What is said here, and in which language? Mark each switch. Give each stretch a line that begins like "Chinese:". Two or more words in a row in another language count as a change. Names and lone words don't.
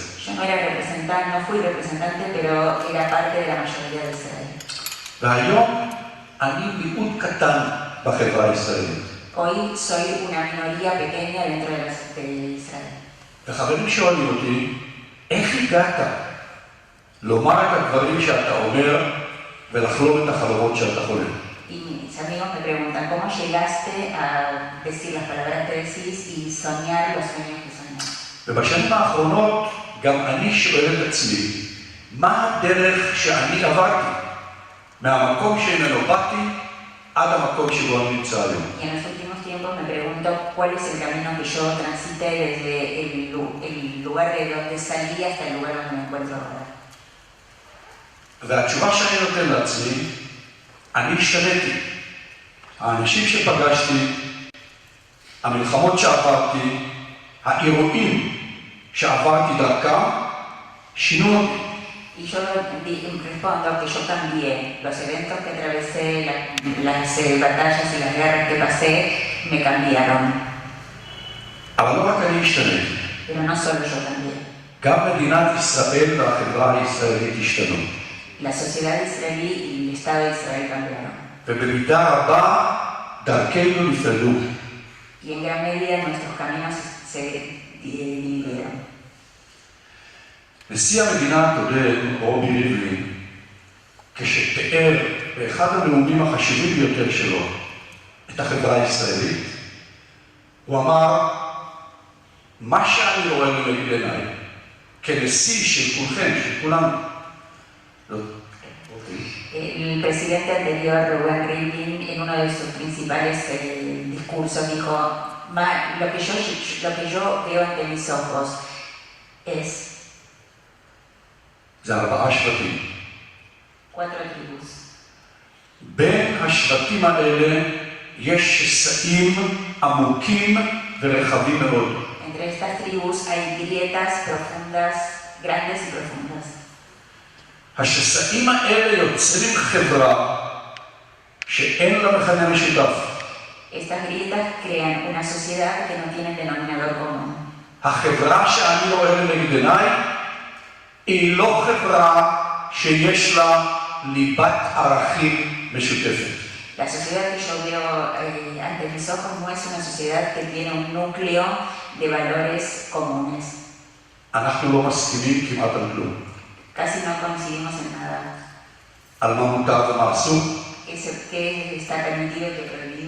Spanish: Yo no era representante, no fui representante, pero era parte de la mayoría de Israel.
Hebrew: והיום אני מיעוט קטן בחברה הישראלית.
Spanish: Hoy soy una minoría pequeña dentro de Israel.
Hebrew: וחברים שואלים אותי, איך הגעת לומר את הדברים שאתה אומר ולחלום את החלומות שאתה חולם?
Spanish: Y mis amigos me preguntan, ¿cómo llegaste a decir las palabras que decís y soñar los sueños que soñás?
Hebrew: ובשנים האחרונות גם אני שואל את עצמי, מה הדרך שאני עברתי מהמקום שממנו באתי עד המקום שבו אני נמצא היום?
Spanish: Y en los últimos tiempos me pregunto cuál es el camino que yo transité desde el lugar de donde salí hasta el lugar donde me encuentro ahora.
Hebrew: והתשובה שאני נותן לעצמי, אני השתניתי. האנשים שפגשתי, המלחמות שעברתי, האירועים שעברתי דרכם, שינו אותי.
Spanish: Y yo respondo que yo cambié. Los eventos que atravesé, las batallas y las guerras que pasé, me cambiaron.
Hebrew: אבל לא רק אני השתניתי.
Spanish: Pero no solo yo cambié.
Hebrew: גם מדינת ישראל והחברה הישראלית השתנו.
Spanish: La sociedad israelí y el Estado de Israel cambiaron.
Hebrew: ובמידה רבה דרכינו נפרדו.
Spanish: Y en gran medida nuestros caminos se dividieron.
Hebrew: נשיא המדינה הקודם, רובי ריבלין, כשתיאר באחד הנאומים החשובים ביותר שלו את החברה הישראלית, הוא אמר, מה שאני רואה לנגד עיניי, כנשיא של כולכם, של כולנו.
Spanish: El presidente anterior, Rubén Rivlin, en uno de sus principales discursos dijo, lo que yo veo ante mis ojos es
Hebrew: זה 4 שבטים.
Spanish: 4 tribus.
Hebrew: בין השבטים האלה יש שסעים עמוקים ורחבים מאוד.
Spanish: Entre estas tribus hay grietas profundas, grandes y profundas.
Hebrew: השסעים האלה יוצרים חברה שאין לה מכנה משותף.
Spanish: Estas grietas crean una sociedad que no tiene denominador común.
Hebrew: החברה שאני רואה לנגד עיניי היא לא חברה שיש לה ליבת ערכים משותפת.
Spanish: La sociedad que yo veo ante mis ojos no es una sociedad que tiene un núcleo de valores comunes.
Hebrew: אנחנו לא מסכימים כמעט על כלום.
Spanish: Casi no coincidimos en nada.
Hebrew: על מה מותר ומה אסור.
Spanish: ¿Qué está permitido y qué prohibido?